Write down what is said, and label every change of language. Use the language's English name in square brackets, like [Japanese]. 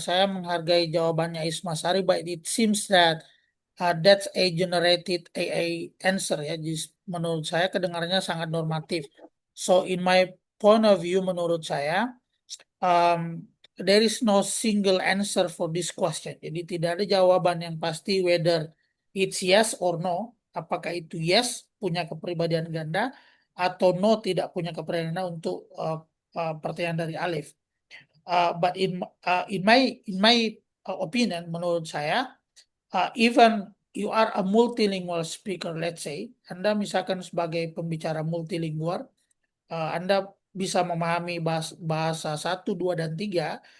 [Indonesian] Saya menghargai jawabannya [English] Isma Sari, but it seems that that's a generated a answer ya. [Indonesian] Jadi, menurut saya kedengarannya sangat normatif. [English] So in my point of view, [Indonesian] menurut saya [English] there is no single answer for this question. [Indonesian] Jadi tidak ada jawaban yang pasti [English] whether it's yes or no. [Indonesian] Apakah itu yes punya kepribadian ganda atau no tidak punya kepribadian ganda untuk pertanyaan dari Alif. [English] But in my opinion, [Indonesian] menurut saya, [English] even you are a multilingual speaker, let's say, [Indonesian] Anda misalkan sebagai pembicara multilingual, Anda bisa memahami bahasa 1, 2, dan 3,